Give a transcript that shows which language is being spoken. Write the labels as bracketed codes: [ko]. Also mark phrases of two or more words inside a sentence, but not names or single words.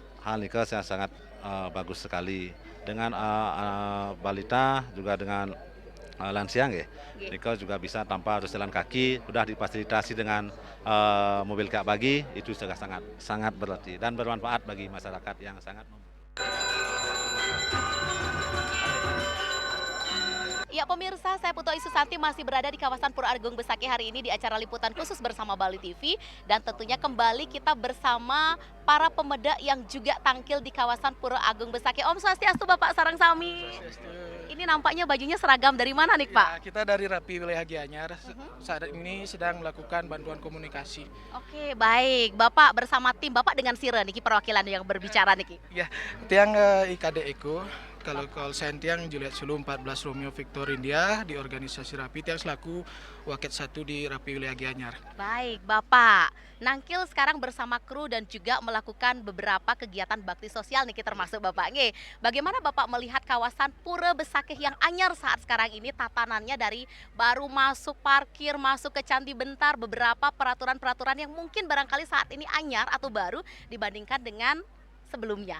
[id] Hal ini sangat bagus sekali dengan balita juga dengan lansia Niko juga bisa tanpa harus jalan kaki, sudah difasilitasi dengan mobil Kak Bagi, itu sudah sangat berarti dan bermanfaat bagi masyarakat yang sangat Ya pemirsa, saya Putu Susanti masih berada di kawasan Pura Agung Besaki hari ini di acara liputan khusus bersama Bali TV. Dan tentunya kembali kita bersama para pemeda yang juga tampil di kawasan Pura Agung Besaki. [ban] Om Swastiastu Bapak Sarang Sami. [id] Ini nampaknya bajunya seragam dari mana nih Pak? Ya, kita dari Rapi Wilayah Gianyar, saat ini sedang melakukan bantuan komunikasi. Oke baik, Bapak bersama tim Bapak dengan [ban] Sire niki [id] perwakilan yang berbicara niki. Ya, tiang IKD Eko. Kalau saya Tiang Juliet Sulu 14 Romeo Victor India di organisasi Rapi, Tiang selaku Waket 1 di Rapi Wilayah Gianyar. Baik Bapak, Nangkil sekarang bersama kru dan juga melakukan beberapa kegiatan bakti sosial nih termasuk Bapak. Nge, bagaimana Bapak melihat kawasan Pura Besakih yang anyar saat sekarang ini tatanannya dari baru masuk parkir, masuk ke Candi Bentar, beberapa peraturan-peraturan yang mungkin barangkali saat ini anyar atau baru dibandingkan dengan sebelumnya.